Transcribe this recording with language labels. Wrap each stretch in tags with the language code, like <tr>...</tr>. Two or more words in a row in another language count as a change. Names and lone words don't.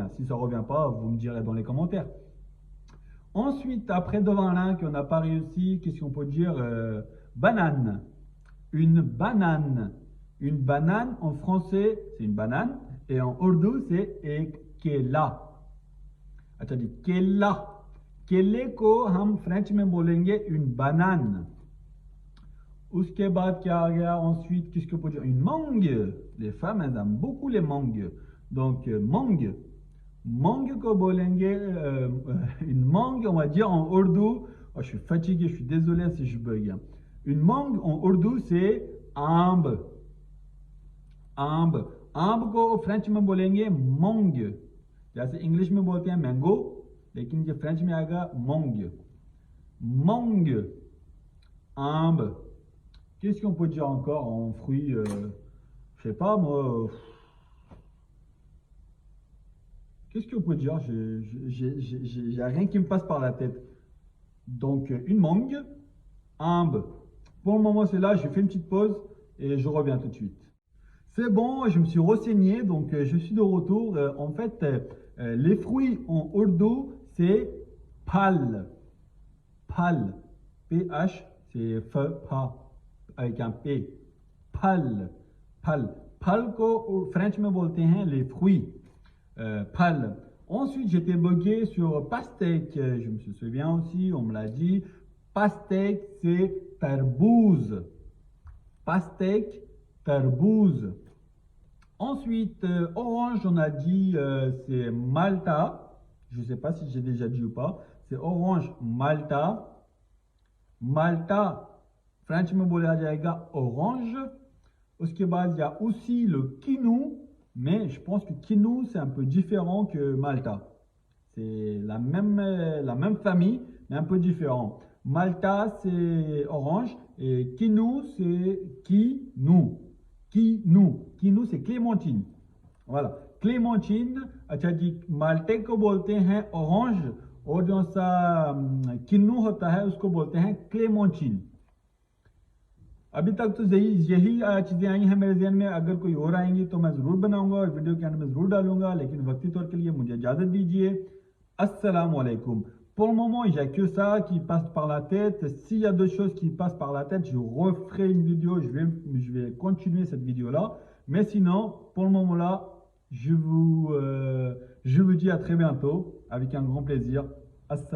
<fr>Si ça revient pas, vous me direz dans les commentaires. Ensuite, après Devana, qu'on n'a pas réussi, qu'est-ce qu'on peut dire? Banane. Une banane. Une banane, en français, c'est une banane. Et en Urdu, c'est ekela.</fr> <ur>اچھا جی کیلا کیلے کو ہم فرنچ میں بولیں گے</ur> <fr>une banane.</fr> <ur>اس کے بعد کیا آ گیا</ur> <fr>ensuite qu'est-ce que peut dire une mangue. Les femmes elles aiment beaucoup les mangues. Donc mangue mangue</fr> <ur>کو بولیں گے</ur> <fr>une mangue on va dire en urdu. Oh, je suis fatigué, je suis désolé si je bug. Une mangue en urdu c'est ambe.</fr> <ur>امب امب کو فرنچ میں بولیں گے mangue. جیسے انگلش میں بولتے ہیں مینگو لیکن یہ فرنچ میں آئے گا</ur> <fr>mangue mangue</fr> <ur>ambe.</ur> <fr>Qu'est-ce qu'on peut dire encore en fruits je sais pas moi. Qu'est-ce qu'on peut dire? J'ai rien qui me passe par la tête. Donc une mangue, ambe. Pour le moment c'est là, je fais une petite pause et je reviens tout de suite. C'est bon, je me suis renseigné, donc je suis de retour. En fait, les fruits en urdu, c'est pal. Pal. P-H, c'est F, pa, avec un P.</fr> <ur>پھل۔ پھل۔ پھل کو فرنچ میں بولتے ہیں</ur> <fr>les fruits. Pal. Ensuite, j'étais bugué sur pastèque. Je me souviens aussi, on me l'a dit. Pastèque, c'est tarbouse. Pastèque, tarbouse. Ensuite, orange, on a dit c'est Malta. Je ne sais pas si j'ai déjà dit ou pas. C'est orange, Malta. Malta,</fr> <ur>فرنچ میں بولا جائے گا</ur> <fr>orange.</fr> <ur>اس کے بعد</ur> <fr>il y a aussi le kinou. Mais je pense que kinou, c'est un peu différent que Malta. C'est la même famille, mais un peu différent. Malta, c'est orange. Et kinou, c'est kinou. Kinou, c'est clémentine. Voilà. Clémentine,</fr> <ur>اچھا جی مالٹے کو بولتے ہیں orange اور جو سا کنو ہوتا ہے اس کو بولتے ہیں کلیمونچن. ابھی تک تو یہی چیزیں آئی ہیں میرے ذہن میں. اگر کوئی اور آئیں گی تو میں ضرور بناؤں گا اور ویڈیو کے انت میں ضرور ڈالوں گا، لیکن وقتی طور کے لیے مجھے اجازت دیجیے.</ur> <ar>السلام عليكم.</ar> <fr>Pour le moment, il n'y a que ça qui passe par la tête. S'il y a d'autres choses qui passent par la tête, je referai une vidéo. Je vais continuer cette vidéo-là. Mais sinon, pour le moment-là, je vous dis à très bientôt avec un grand plaisir.</fr>